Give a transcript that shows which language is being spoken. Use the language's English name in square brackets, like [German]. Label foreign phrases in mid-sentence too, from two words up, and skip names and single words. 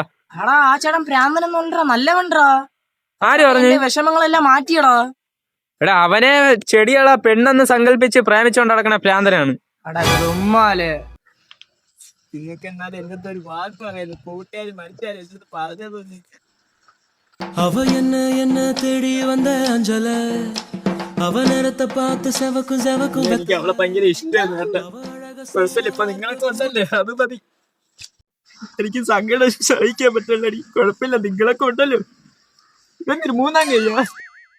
[Malayalam] ആടാ ആ ചേട്ടൻ പ്രാന്തനൊന്നും ഉണ്ടോ, നല്ലവൻടാ. ആര് പറഞ്ഞു? വിഷമങ്ങളെല്ലാം മാറ്റിയടാ. എടാ അവനെ ചെടികളെ പെണ്ണെന്ന് സങ്കല്പിച്ച് പ്രേമിച്ചോണ്ട് നടക്കണ പ്രാന്തനാണ്. ഉമ്മാല് നിങ്ങൾക്ക് എന്നാലും എന്റെ ഒരു വാക്ക് പറയുന്നു. കൂട്ടുകാർ മരിച്ചാലും എന്റെ പറഞ്ഞതൊന്നും. [Tamil] அவ என்ன தேடி வந்த அஞ்சல அவ நேரத்தை பார்த்து செவக்கும் [Malayalam] എനിക്ക് അവളെ ഭയങ്കര ഇഷ്ടമാണ് കേട്ടോ. കുഴപ്പമില്ല, ഇപ്പൊ നിങ്ങളൊക്കെ ഉണ്ടല്ലേ, അത് മതി. എനിക്ക് സങ്കടം സഹിക്കാൻ പറ്റില്ലടി. കുഴപ്പമില്ല, നിങ്ങളൊക്കെ ഉണ്ടല്ലോ. ഇതെന്തൊരു മൂന്നാം കഴിയാ.